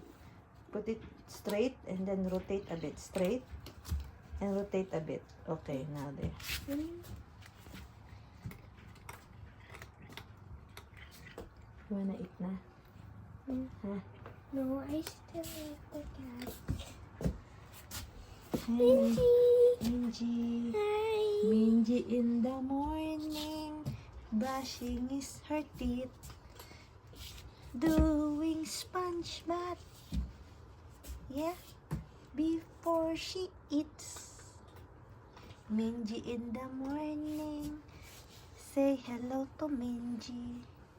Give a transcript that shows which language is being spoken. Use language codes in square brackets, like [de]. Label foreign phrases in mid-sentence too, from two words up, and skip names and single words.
[en] Put it straight and then rotate a bit. Straight and rotate a bit. Okay, now there. You wanna eat na? Huh? No, I still like the cat. Hey, Minji. Minji. Hi. Minji in the morning, brushing her teeth, doing sponge bath. Yeah, before she eats. Minji in the morning, say hello to Minji.